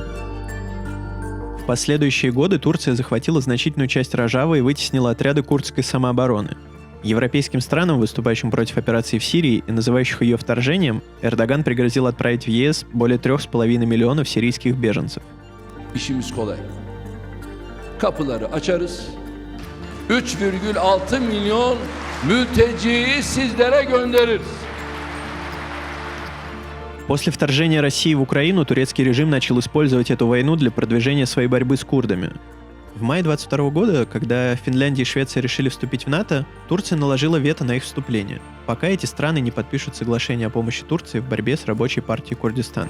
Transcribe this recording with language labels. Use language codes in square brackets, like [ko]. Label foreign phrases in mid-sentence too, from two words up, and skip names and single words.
[ru] В последующие годы Турция захватила значительную часть Рожавы и вытеснила отряды курдской самообороны. Европейским странам, выступающим против операции в Сирии и называющих ее вторжением, Эрдоган пригрозил отправить в ЕС более 3,5 миллионов сирийских беженцев. [tr] İşimiz kolay. Kapıları açarız. 3,6 milyon mülteciyi sizlere göndeririz. [ru] После вторжения России в Украину турецкий режим начал использовать эту войну для продвижения своей борьбы с курдами. В мае 2022 года, когда Финляндия и Швеция решили вступить в НАТО, Турция наложила вето на их вступление, пока эти страны не подпишут соглашение о помощи Турции в борьбе с рабочей партией Курдистана.